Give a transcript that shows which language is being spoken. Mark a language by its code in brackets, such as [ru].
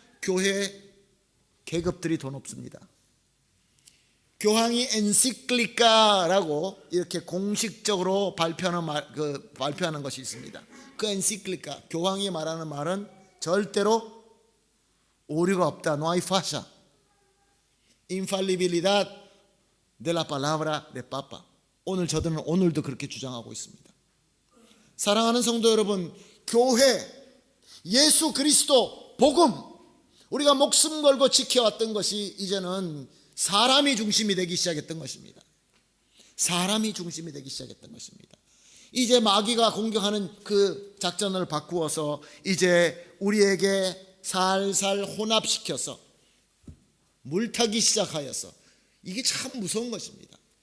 [ko] 교회 계급들이 더 높습니다. 교황이 엔시클리카라고 이렇게 공식적으로 발표하는 것이 있습니다. 그 엔시클리카, 교황이 말하는 말은 절대로 오류가 없다. [es] No hay falla. Infalibilidad de la palabra de Papa. [ko] 저들은 오늘도 그렇게 주장하고 있습니다. 사랑하는 성도 여러분, 교회, 예수 그리스도, 복음, 우리가 목숨 걸고 지켜왔던 것이 이제는 사람이 중심이 되기 시작했던 것입니다. 사람이 중심이 되기 시작했던 것입니다. 이제 마귀가 공격하는 그 작전을 바꾸어서 이제 우리에게 살살 혼합시켜서 물타기 시작하여서, 이게 참 무서운 것입니다.